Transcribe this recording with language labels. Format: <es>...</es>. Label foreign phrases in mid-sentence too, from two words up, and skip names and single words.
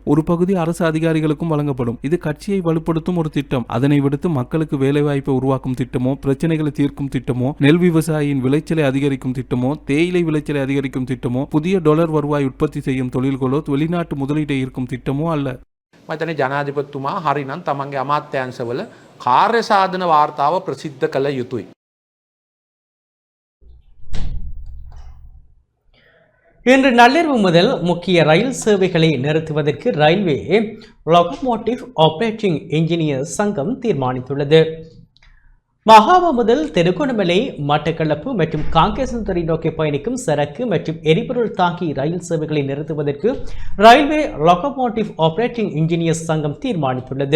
<ta>ஒரு பகுதி அரசு அதிகாரிகளுக்கும் வழங்கப்படும். இது கட்சியை வலுப்படுத்தும் ஒரு திட்டம். அதனை விடுத்து மக்களுக்கு வேலைவாய்ப்பை உருவாக்கும் திட்டமோ, பிரச்சனைகளை தீர்க்கும் திட்டமோ, நெல் விவசாயியின் விளைச்சலை அதிகரிக்கும் திட்டமோ, தேயிலை விளைச்சலை அதிகரிக்கும் திட்டமோ, புதிய ඩොලර් வருவாய் உற்பத்தி செய்யும் தொழில்களோ, வெளிநாட்டு முதலீட்டை ஈர்க்கும் திட்டமோ அல்ல.</ta> <si>මතන ජනාධිපතිතුමා හරිනම් තමන්ගේ අමාත්‍යාංශවල කාර්ය සාධන වාර්තාව ප්‍රසිද්ධ කළ යුතුයි.</si> <ta>இன்று நள்ளிரவு முதல் முக்கிய ரயில் சேவைகளை நிறுத்துவதற்கு ரயில்வே லொகோமோட்டிவ் ஆபரேட்டிங் இன்ஜினியர்ஸ் சங்கம் தீர்மானித்துள்ளது. மகாவா முதல் திருகோணமலை, மட்டக்களப்பு மற்றும் காங்கேசன்துறை நோக்கி பயணிக்கும் சரக்கு மற்றும் எரிபொருள் தாங்கி ரயில் சேவைகளை நிறுத்துவதற்கு ரயில்வே லொகோமோட்டிவ் ஆபரேட்டிங் இன்ஜினியர்ஸ் சங்கம் தீர்மானித்துள்ளது.</ta>